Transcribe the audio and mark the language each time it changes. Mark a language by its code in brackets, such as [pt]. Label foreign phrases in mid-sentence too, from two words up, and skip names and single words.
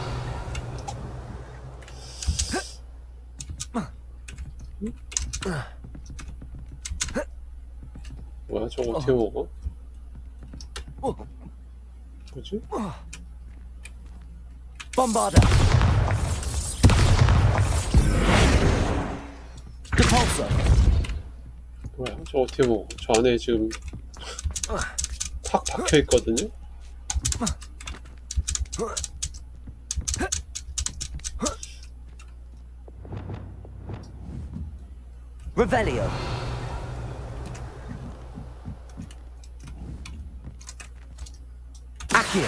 [ko] 뭐야 저거 어떻게 먹어? 뭐지? [la] Bombarda. Depulso. [ko] 뭐야 저거 어떻게 먹어? 저 안에 지금 탁 박혀 있거든요. Revelio. Accio.